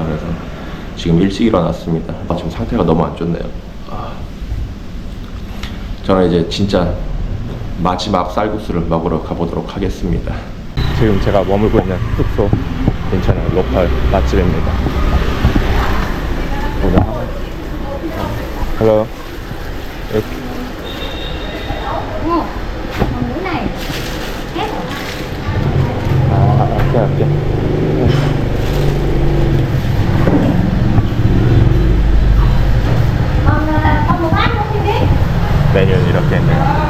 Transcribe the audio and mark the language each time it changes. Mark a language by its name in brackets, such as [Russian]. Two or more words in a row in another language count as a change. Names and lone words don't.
[Korean] 그래서 지금 일찍 일어났습니다. 지금 상태가 너무 안 좋네요. 저는 이제 진짜 마지막 쌀국수를 먹으러 가보도록 하겠습니다. 지금 제가 머물고 있는 숙소 괜찮은 로컬 맛집입니다. 보자. Hello. [Vietnamese] Mũi này hết [Korean] 오케이, 오케이. [Vietnamese] Còn một bát nữa thì biết. [Korean] 메뉴는 이렇게 있네요.